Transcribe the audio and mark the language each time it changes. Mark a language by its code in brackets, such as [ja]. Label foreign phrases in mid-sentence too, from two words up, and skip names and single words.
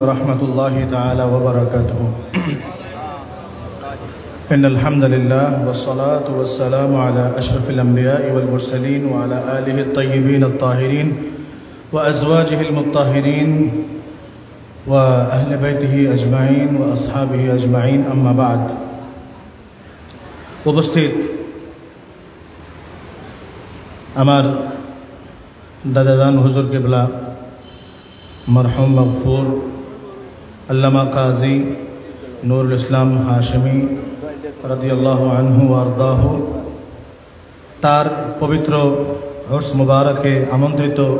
[ar] رحمة الله تعالى وبركاته. إن الحمد لله والصلاة والسلام على أشرف الأنبياء والمرسلين وعلى آله الطيبين الطاهرين وأزواجه المطهرين وأهل بيته أجمعين وأصحابه أجمعين، أما بعد. [bn] उपस्थित আমার দাদাজান হুজুর কিবলা মরহুম মগফুর আল্লামা কাজী নুরুল ইসলাম হাশমি [ar] رضي الله عنه وأرضاه, [bn] তার পবিত্র উরস মুবারকে আমন্ত্রিত